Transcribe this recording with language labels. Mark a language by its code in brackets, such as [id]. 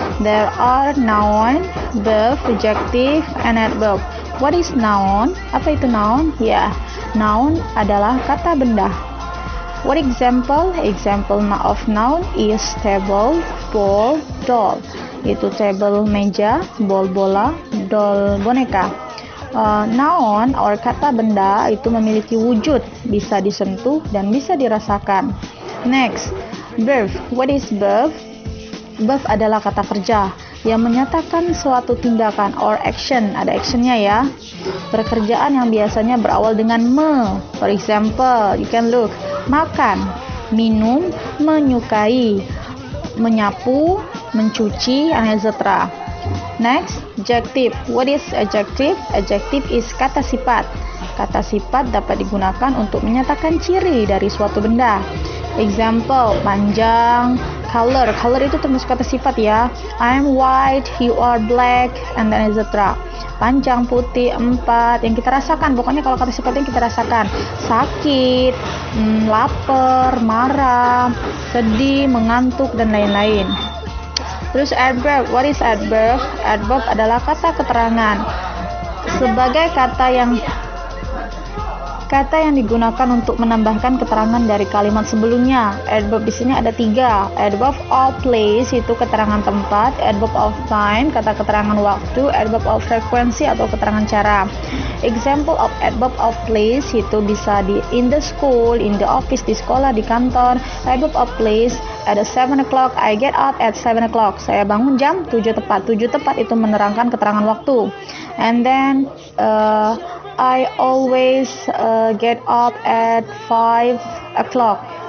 [en] There are noun, verb, adjective, and adverb. What is noun? [id] Apa itu noun? Ya, noun adalah kata benda. [en] What example? Example of noun is table, ball, doll. [id] Itu table meja, ball bola, doll boneka. Noun or kata benda itu memiliki wujud, bisa disentuh dan bisa dirasakan. [en] Next, verb. What is verb? [id] Verb adalah kata kerja yang menyatakan suatu tindakan or action. Ada actionnya ya. Pekerjaan yang biasanya berawal dengan me. [en] For example, you can look. [id] Makan, minum, menyukai, menyapu, mencuci, and etc. [en] Next, adjective. What is adjective? Adjective is kata sifat. [id] Kata sifat dapat digunakan untuk menyatakan ciri dari suatu benda. Example, panjang, color. Color itu termasuk kata sifat ya. [en] I'm white, you are black, and then etc. [id] Panjang, putih, empat, yang kita rasakan. Pokoknya kalau kata sifat yang kita rasakan. Sakit, lapar, marah, sedih, mengantuk, dan lain-lain. Terus adverb. [en] What is adverb? [id] Adverb adalah kata keterangan. Sebagai kata yang digunakan untuk menambahkan keterangan dari kalimat sebelumnya. Adverb di sini ada 3. Adverb of place itu keterangan tempat, adverb of time kata keterangan waktu, adverb of frequency atau keterangan cara. Example of adverb of place itu bisa di [en] in the school, in the office, [id] di sekolah, di kantor. [en] Adverb of place ada 7 o'clock, I get up at 7 o'clock. [id] Saya bangun jam 7 tepat. 7 tepat itu menerangkan keterangan waktu. [en] And then I always get up at 5 o'clock.